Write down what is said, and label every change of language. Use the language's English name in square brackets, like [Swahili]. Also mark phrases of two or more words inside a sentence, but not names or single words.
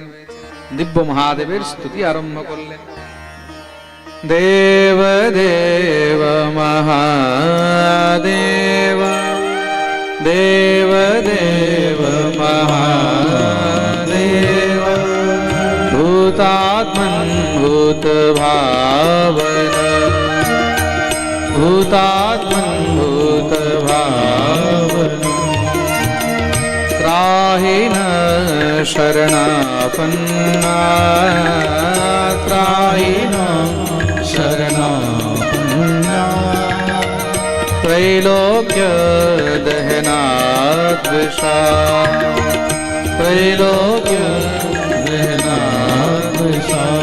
[Bangla] দিব্য মহাদেবের স্তুতি আরম্ভ করলেন। [Sanskrit] দেব দেব মহাদেব, দেব দেব মহাদেব, ভূতাত্মন ভূত ভাবন, ভূতাত্মন ভূত ভাবন, त्राहि न शरणापन्ना, त्राहि न शरणापन्ना, त्रैलोक्य दहनाद्विषा, त्रैलोक्य दहनाद्विषा,